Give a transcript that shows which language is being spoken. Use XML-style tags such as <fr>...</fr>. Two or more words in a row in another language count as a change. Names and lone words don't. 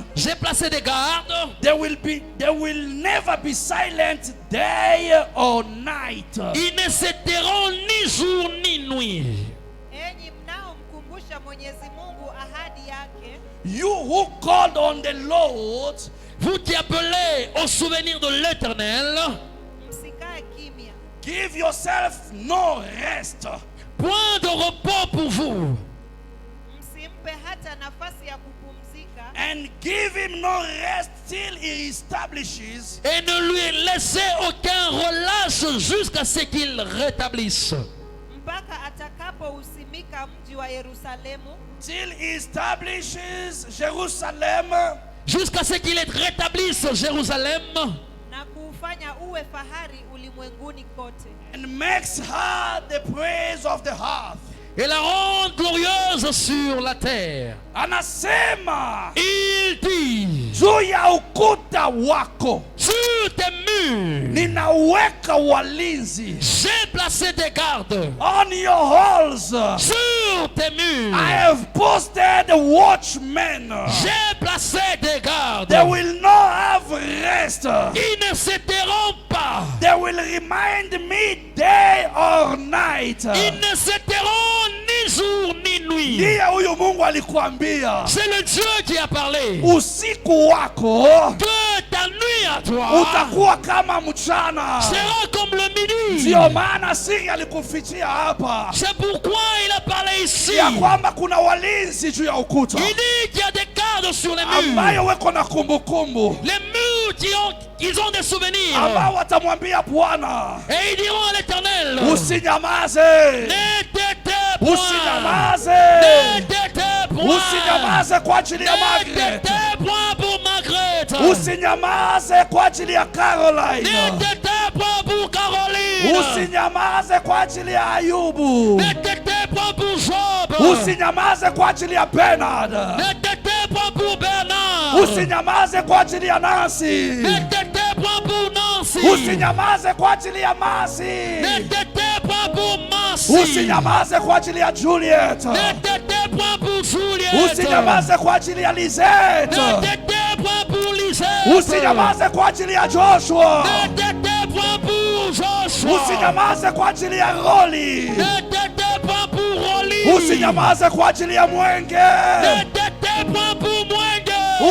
<fr>J'ai placé des gardes.</fr> <en>They will never be silent day or night.</en> <fr>Ils ne se tairont ni jour ni nuit.</fr> <sw>Enyi mnaomkumbusha Mwenyezi Mungu ahadi yake,</sw> <en>You who called on the Lord,</en> <fr>vous qui appelez au souvenir de l'Éternel,</fr> <sw>msikae kimya,</sw> <en>give yourself no rest.</en> <fr>point de repos pour vous,</fr> <sw>msimpe hata nafasi ya kupumzika,</sw> <en>And give him no rest till he establishes</en> <fr>et ne lui laissez aucun relâche jusqu'à ce qu'il rétablisse.</fr> <sw>mpaka atakapousimika mji wa Yerusalemu,</sw> <en>till he establishes Jerusalem,</en> <fr>Jusqu'à ce qu'il rétablisse Jérusalem</fr> <sw>na kuufanya uwe fahari ulimwenguni kote.</sw> <en>and makes her the praise of the hearth.</en> <fr>et la rende glorieuse sur la terre.</fr> <sw>Anasema</sw> <fr>Il dit,</fr> <sw>juu ya ukuta wako</sw> <fr>sur tes murs,</fr> <sw>ninaweka walinzi.</sw> <fr>j'ai placé des gardes.</fr> <en>On your halls</en> <fr>Sur tes murs,</fr> <en>I have posted watchmen.</en> <fr>j'ai placé des gardes.</fr> <en>They will not have rest.</en> <fr>Ils ne se tairont pas.</fr> <en>They will remind me day or night.</en> <fr>Ils ne se tairont ni jour ni nuit.</fr> <sw>Ndiye huyu Mungu alikuambia</sw> <fr>C'est le Dieu qui a parlé.</fr> <sw>usiku wako</sw> <fr>Que ta nuit à toi</fr> <sw>utakuwa kama mchana.</sw> <fr>sera comme le midi.</fr> <sw>Ndio maana siri alikufichia hapa</sw> <fr>C'est pourquoi il a parlé ici.</fr> <sw>ya kwamba kuna walinzi juu ya ukuta</sw> <fr>Il dit qu'il y a des gardes sur les murs.</fr> <sw>ambayo weko na kumbukumbu,</sw> <fr>Les murs ils ont des souvenirs.</fr> <sw>ambao watamwambia Bwana</sw> <fr>Et ils diront à l'Éternel,</fr> <sw>usinyamaze,</sw> <fr>ne t'étais point.</fr> <sw>usinyamaze,</sw> <fr>Ne t'étais point.</fr> <sw>usinyamaze kwa ajili ya</sw> <fr>Ne</fr> <sw>Margaret,</sw> <fr>t'étais point pour Margaret.</fr> <sw>usinyamaze kwa ajili ya</sw> <fr>Ne</fr> <sw>Caroline,</sw> <fr>t'étais point pour Caroline.</fr> <sw>usinyamaze kwa ajili ya Ayubu,</sw> <fr>Ne t'étais point pour Job.</fr> <sw>usinyamaze kwa ajili ya Bernard,</sw> <fr>Ne t'étais point pour Bernard.</fr> <sw>usinyamaze kwa ajili ya Nancy,</sw> <fr>Ne t'étais point pour Nancy.</fr> <sw>usinyamaze kwa ajili ya Masi,</sw> <fr>Ne t'étais point pour Mercy.</fr> <sw>usinyamaze kwa ajili ya Juliet,</sw> <fr>Ne t'étais point pour Juliette.</fr> <sw>usinyamaze kwa ajili ya Lisette,</sw> <fr>Ne t'étais point pour Lisette.</fr> <sw>usinyamaze kwa ajili ya Joshua,</sw> <fr>Ne t'étais point pour Joshua.</fr> <sw>usinyamaze kwa ajili ya Roli,</sw> <fr>Ne t'étais point pour Rolly.</fr> <sw>usinyamaze kwa ajili ya Mwenge,</sw> <fr>Ne t'étais point pour Mwenge.</fr>